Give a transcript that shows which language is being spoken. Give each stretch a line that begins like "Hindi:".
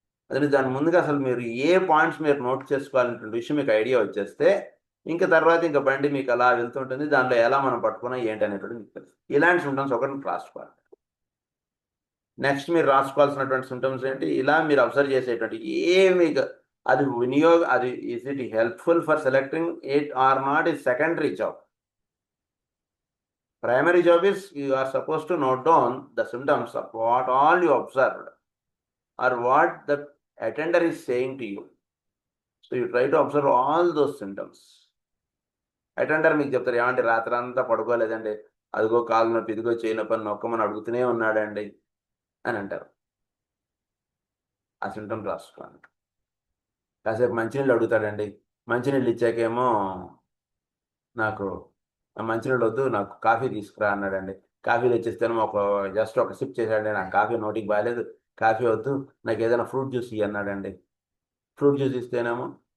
Telugu: అదే దాని ముందుగా అసలు మీరు ఏ పాయింట్స్ మీరు నోట్ చేసుకోవాలనేటువంటి విషయం మీకు ఐడియా వచ్చేస్తే ఇంకా తర్వాత ఇంకా బండి మీకు అలా వెళ్తుంటుంది, దాంట్లో ఎలా మనం పట్టుకున్నా ఏంటి అనేటువంటి మీకు తెలుసు. ఇలాంటి సిమ్టమ్స్ ఒకటి రాసుకోవాలి. నెక్స్ట్ మీరు రాసుకోవాల్సినటువంటి సిమ్టమ్స్ ఏంటి, ఇలా మీరు అబ్జర్వ్ చేసేటువంటి ఏమి అది అది
English: Is it helpful for selecting it or not is secondary job. Primary job is you are supposed to note down the symptoms of what all you observed or what the attender is saying to you. So you try to observe all those symptoms.
Telugu: Attender మీకు చెప్తారు, ఏమంటే రాత్రి అంతా పడుకోలేదండి, అదిగో కాలు నొప్పి, ఇదిగో చేయి నొప్పి అని నొక్కమని అడుగుతూనే ఉన్నాడండి అని అంటారు. ఆ సిమ్టమ్స్ రాసుకోండి. కాసేపు మంచినీళ్ళు అడుగుతాడండి, మంచినీళ్ళు ఇచ్చాకేమో నాకు మంచినీళ్ళు వద్దు, నాకు కాఫీ తీసుకురా అన్నాడండి, కాఫీ తెచ్చిస్తేనేమో జస్ట్ ఒక సిప్ చేశాడండి, నాకు కాఫీ నోటికి బాగాలేదు, కాఫీ వద్దు, నాకు ఏదైనా ఫ్రూట్ జ్యూస్ ఇవ్వ అన్నాడండి, ఫ్రూట్ జ్యూస్ ఇస్తేనేమో.